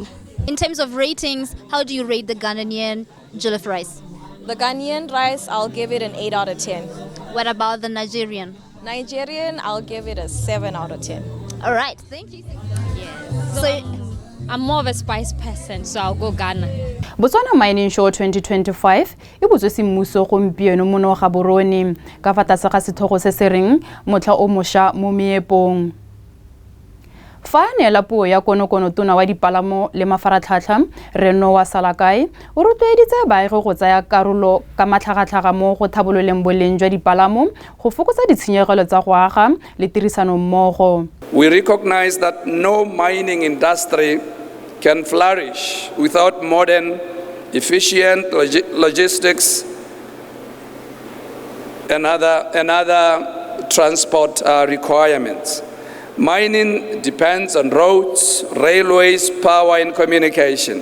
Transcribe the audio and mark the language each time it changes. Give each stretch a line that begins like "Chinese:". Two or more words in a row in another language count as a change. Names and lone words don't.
English: In terms of ratings, how do you rate the Ghanaian jollof rice? The Ghanaian rice, I'll give it an 8 out of 10. What about the Nigerian? Nigerian, I'll give it a 7 out of 10. All right, thank you. Yes. So I'm more of a spice person, so I'll go Ghana.
Tswana: Botswana Mining Show 2025 e botswe semmuso gompieno mono Gaborone ka fa tlase ga sethogo se se reng motlha o mosha mo meepong. Fa neela puo ya konokono tona wa dipalamo le mafaratlhatlha Reno wa Salakai o rotloeditse baagi go tsaya karolo ka matlhagatlhaga mo go thabololeng boleng jwa dipalamo go fokotsa ditshenyegelo tsa go aga le tirisano mmogo.
English: We recognize that no mining industry can flourish without modern, efficient logistics and other transport requirements. Mining depends on roads, railways, power and communication.